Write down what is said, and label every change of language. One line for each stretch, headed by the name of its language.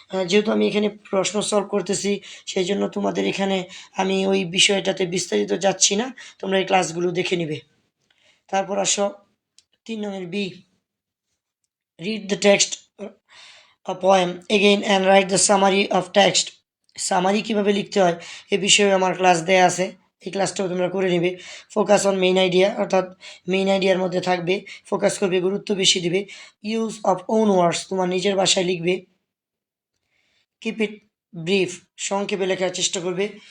Bangla: যেহেতু আমি এখানে প্রশ্ন সলভ করতেছি, সেই জন্য তোমাদের এখানে আমি ওই বিষয়টাতে বিস্তারিত যাচ্ছি না, তোমরা এই ক্লাসগুলো দেখে নিবে। তারপর আসো 3 number B,
English: read the text a poem again and write the summary of text.
Bangla: Summary কিভাবে লিখতে হয় এ বিষয়ে আমার ক্লাস দেয়া আছে, এই ক্লাসটাও তোমরা করে নিবে।
English: focus on main idea,
Bangla: অর্থাৎ মেইন আইডিয়ার মধ্যে থাকবে, ফোকাস করবে, গুরুত্ব বেশি দিবে।
English: use of own words,
Bangla: তোমার নিজের ভাষায় লিখবে।
English: keep it brief,
Bangla: সংক্ষেপে লেখার চেষ্টা করবে।